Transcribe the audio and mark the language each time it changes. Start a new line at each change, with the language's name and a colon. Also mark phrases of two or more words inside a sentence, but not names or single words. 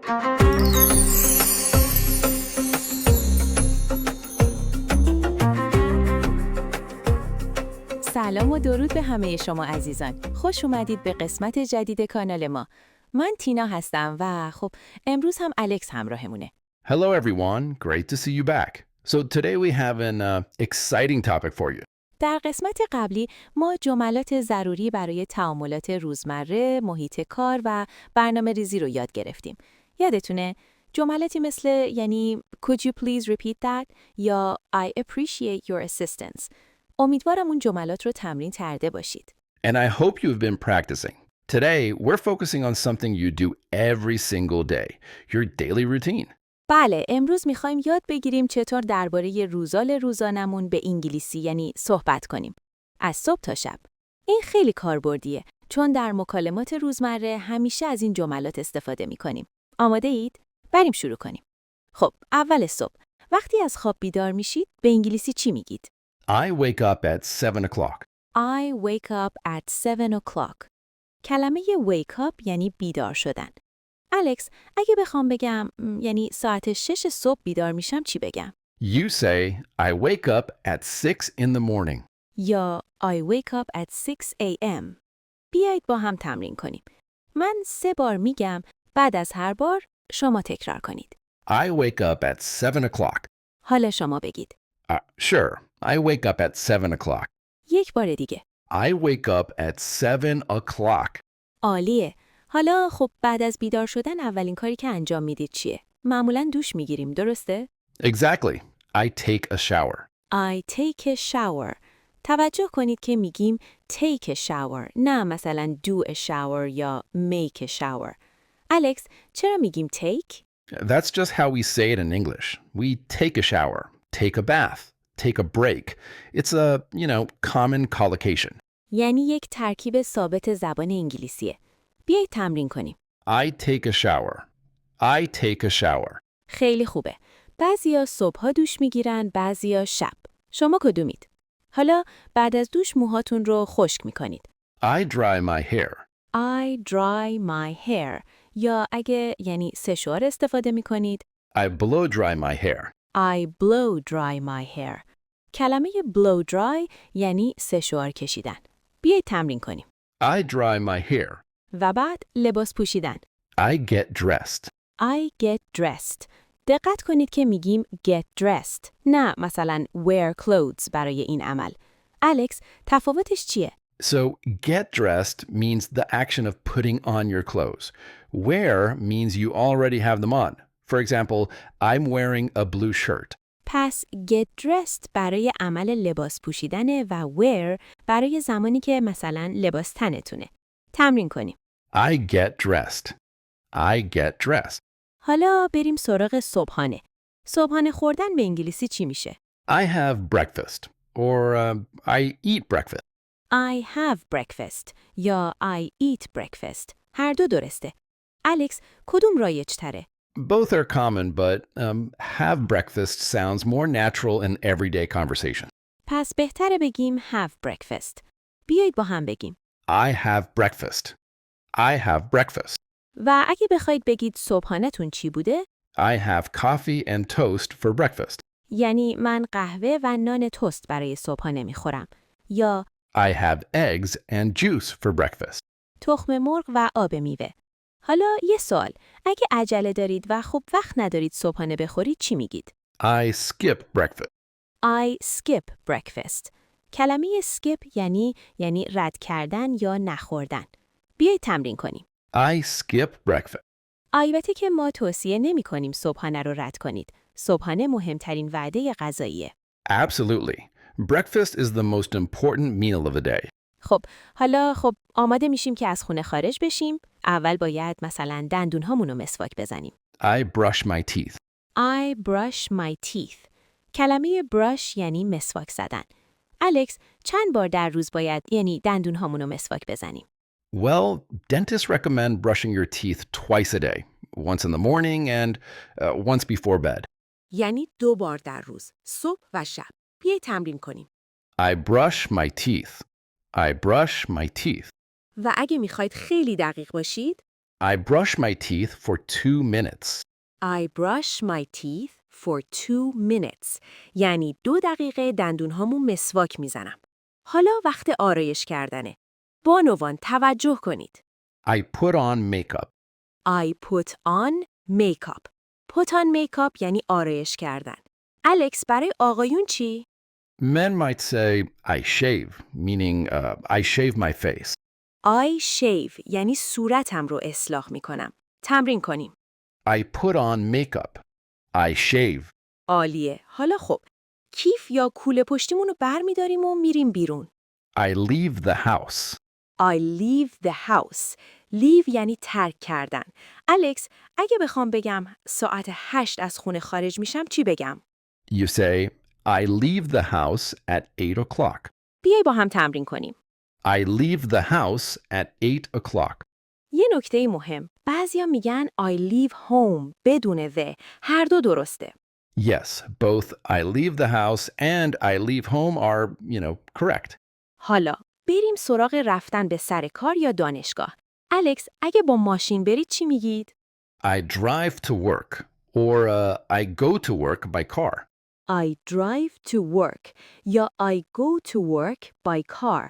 Persian: سلام و درود به همه شما عزیزان. خوش اومدید به قسمت جدید کانال ما. من تینا هستم و خب امروز هم الکس همراهمونه.
English: Hello, everyone. Great to see you back. So today we have an exciting topic for you.
Persian: در قسمت قبلی ما جملات ضروری برای تعاملات روزمره، محیط کار و برنامه ریزی رو یاد گرفتیم. یادتونه جملاتی مثل یعنی
English: Could you please repeat that؟ یا I appreciate your assistance.
Persian: امیدوارم اون جملات رو تمرین کرده باشید.
English: And I hope you've been practicing. Today, we're focusing on something you do every single day, your daily routine.
Persian: بله، امروز میخوایم یاد بگیریم چطور درباره روزانمون به انگلیسی یعنی صحبت کنیم. از صبح تا شب. این خیلی کاربردیه چون در مکالمات روزمره همیشه از این جملات استفاده میکنیم. آماده اید؟ بریم شروع کنیم. خب، اول صبح. وقتی از خواب بیدار میشید به انگلیسی چی میگید؟
English: I wake up at 7 o'clock. I wake up at 7 o'clock.
Persian: کلمه wake up یعنی بیدار شدن. الکس، اگه بخوام بگم یعنی ساعت 6 صبح بیدار میشم چی بگم؟
English: You say, I wake up at 6 in the morning.
Persian: یا
English: I wake up at 6 a.m.
Persian: بیایید با هم تمرین کنیم. من 3 بار میگم، بعد از هر بار شما تکرار کنید.
English: I wake up at 7 o'clock.
Persian: حالا شما بگید.
English: Sure, I wake up at 7 o'clock.
Persian: یک بار دیگه.
English: I wake up at 7 o'clock.
Persian: عالیه. حالا خب بعد از بیدار شدن اولین کاری که انجام میدید چیه؟ معمولاً دوش میگیریم، درسته؟
English: Exactly. I take a shower. I take a shower.
Persian: توجه کنید که میگیم
English: take a shower،
Persian: نه مثلا
English: do a shower
Persian: یا
English: make a shower.
Persian: الکس، چرا میگیم take؟
English: That's just how we say it in English. We take a shower, take a bath, take a break. It's a, common collocation.
Persian: یعنی یک ترکیب ثابت زبان انگلیسیه. بیایید تمرین کنیم.
English: I take a shower. I take a shower.
Persian: خیلی خوبه. بعضیا صبحها دوش میگیرن، بعضیا شب. شما کدومید؟ حالا بعد از دوش موهاتون رو خشک میکنید.
English: I dry my hair. I dry my hair.
Persian: یا اگه یعنی سشوار استفاده میکنید.
English: I blow dry my hair. I blow dry my hair.
Persian: کلمه blow dry یعنی سشوار کشیدن. بیایید تمرین کنیم.
English: I dry my hair.
Persian: و بعد لباس پوشیدن.
English: I get dressed. I get dressed.
Persian: دقت کنید که میگیم
English: get dressed.
Persian: نه مثلا
English: wear clothes
Persian: برای این عمل. الکس، تفاوتش چیه؟
English: So, get dressed means the action of putting on your clothes. Wear means you already have them on. For example, I'm wearing a blue shirt.
Persian: پس
English: get dressed
Persian: برای عمل لباس پوشیدنه و wear برای زمانی که مثلا لباس تنتونه. تمرین کنیم.
English: I get dressed. I get dressed.
Persian: حالا بریم سراغ صبحانه. صبحانه خوردن به انگلیسی چی میشه؟
English: I have breakfast. Or I eat breakfast. I have breakfast یا I eat breakfast.
Persian: هر دو درسته. الکس، کدوم رایج تره؟
English: Both are common, but have breakfast sounds more natural in everyday conversation.
Persian: پس بهتره بگیم
English: have breakfast.
Persian: بیایید با هم بگیم.
English: I have breakfast. I have breakfast.
Persian: و اگه بخواید بگید صبحانه‌تون چی بوده؟
English: I have coffee and toast for breakfast.
Persian: یعنی من قهوه و نان تست برای صبحانه میخورم. یا
English: I have eggs and juice for breakfast.
Persian: تخم مرغ و آب میوه. حالا یه سوال. اگه عجله دارید و خب وقت ندارید صبحانه بخورید چی میگید؟
English: I skip breakfast. I skip breakfast.
Persian: کلمه skip یعنی رد کردن یا نخوردن. بیایید تمرین کنیم.
English: I skip breakfast.
Persian: البته که ما توصیه نمی کنیم صبحانه رو رد کنید. صبحانه مهمترین وعده غذاییه.
English: Absolutely. Breakfast is the most important meal of the day.
Persian: حالا آماده میشیم که از خونه خارج بشیم. اول باید مثلا دندونهامون رو مسواک بزنیم.
English: I brush my teeth. I brush my teeth.
Persian: کلمه brush یعنی مسواک زدن. الکس، چند بار در روز باید یعنی دندونهامون رو مسواک بزنیم؟
English: Well, dentists recommend brushing your teeth twice a day, once in the morning and once before bed.
Persian: یعنی 2 بار در روز، صبح و شب. بیایید تمرین کنیم. I brush my teeth. I brush my teeth. و اگه میخواید خیلی دقیق باشید،
English: I brush my teeth for 2 minutes. I brush my teeth for 2 minutes.
Persian: یعنی 2 دقیقه دندونهامو مسواک میزنم. حالا وقت آرایش کردنه. بانوان توجه کنید.
English: I put on makeup. I put on makeup. Put on makeup
Persian: یعنی آرایش کردن. الکس برای آقایون چی؟
English: Men might say I shave, meaning I shave my face. I shave
Persian: یعنی صورتم رو اصلاح میکنم. تمرین کنیم.
English: I put on makeup. I shave.
Persian: عالیه. حالا خب. کیف یا کوله پشتیمون رو بر میداریم و میریم بیرون.
English: I leave the house. I leave the house. leave
Persian: یعنی ترک کردن. الکس، اگه بخوام بگم ساعت 8 از خونه خارج میشم چی بگم؟
English: You say, I leave the house at 8 o'clock.
Persian: بیای با هم تمرین کنیم.
English: I leave the house at 8 o'clock.
Persian: یه نکته مهم. بعضیا میگن
English: I leave home
Persian: بدون the. هر دو درسته.
English: Yes, both I leave the house and I leave home are, correct.
Persian: حالا بریم سراغ رفتن به سر کار یا دانشگاه. الکس، اگه با ماشین برید چی میگید؟
English: I drive to work or I go to work by car. I drive to work یا I go to work by car.